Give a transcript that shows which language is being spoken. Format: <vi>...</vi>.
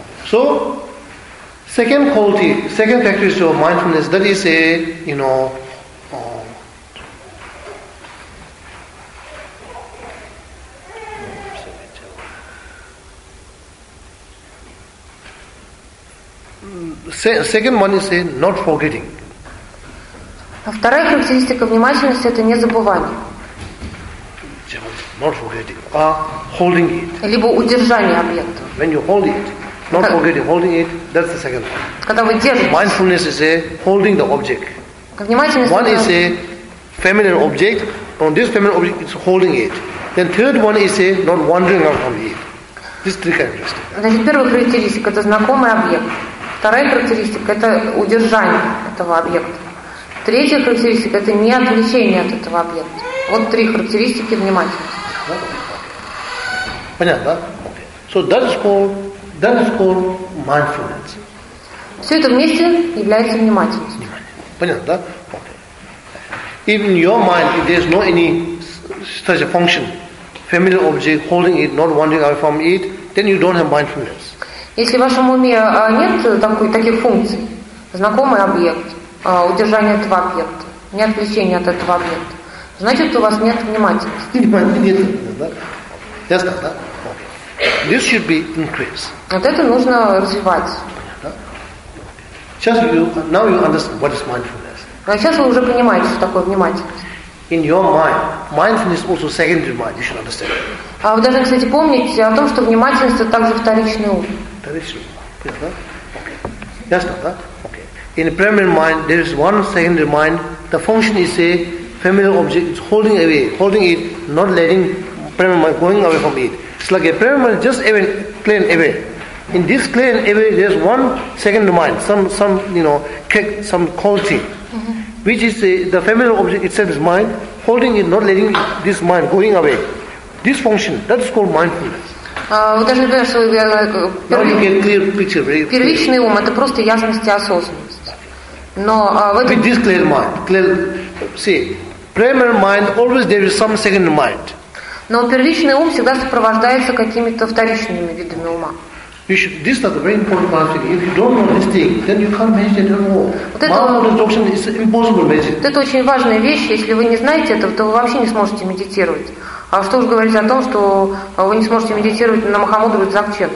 <en>So, second quality, second characteristic of mindfulness, that is a, you know, second one is a not forgetting.</en> <ru>А вторая характеристика внимательности – это не забывание.</ru> <en>Not forgetting, holding it.</en> <ru>Либо удержание объекта.</ru> <en>When you hold it. Not forgetting, holding it, that's the second one.</en> <ru>Когда вы держите.</ru> <en>Mindfulness is a holding the object.</en> <ru>Внимательность.</ru> <en>One is a feminine object. On this feminine object, it's holding it. Then third one is a not wandering around from it. This is three characteristics.</en> <ru>Значит, первая характеристика – это знакомый объект. Вторая характеристика – это удержание этого объекта. Третья характеристика – это не отвлечение от этого объекта. Вот три характеристики внимательности. Понятно, да?</ru> <en>Okay. So that is called... That is called mindfulness.</en> <ru>Все это вместе является внимательностью. Понятно, да?</ru> <en>Even your mind, if there's no any such a function, familiar object, holding it, not wandering away from it, then you don't have mindfulness.</en> <ru>Если в вашем уме нет таких функций, знакомый объект, удержание этого объекта, не отвлечение от этого объекта, значит, у вас нет внимательности. Нет, да? Ясно, да?</ru> <en>This should be increased.</en> <ru>Вот это нужно развивать. Сейчас вы,</ru> <en>now you understand what is mindfulness.</en> <ru>А сейчас вы уже понимаете, что такое внимательность.</ru> <en>In your mind, mindfulness also secondary mind. You should understand.</en> <ru>А вы должны, кстати, помнить о том, что внимательность это также вторичный ум. Вторичный ум. Okay. Ясно, да? Okay.</ru> <en>In the primary mind, there is one secondary mind. The function is a familiar object. It's holding away, holding it, not letting primary mind going away from it. It's like a primary mind just even clean away. In this clean away, there's one second mind, some quality, which is the familiar object itself is mind, holding it, not letting this mind going away. This function, that is called mindfulness.</en> <ru>Вы должны понимать, что первичный ум это просто ясность и осознанность. Но</ru> <en>with this clear mind, clear, see, primary mind always there is some second mind.</en> <ru>Но первичный ум всегда сопровождается какими-то вторичными видами ума.</ru> <en>This is a very important thing. If you don't know this thing, then you can't meditate at all. Mindfulness is impossible meditation.</en> <ru>Это очень важная вещь. Если вы не знаете этого, то вы вообще не сможете медитировать. А что уж говорить о том, что вы не сможете медитировать на Махамудру и Дзакчен.</ru>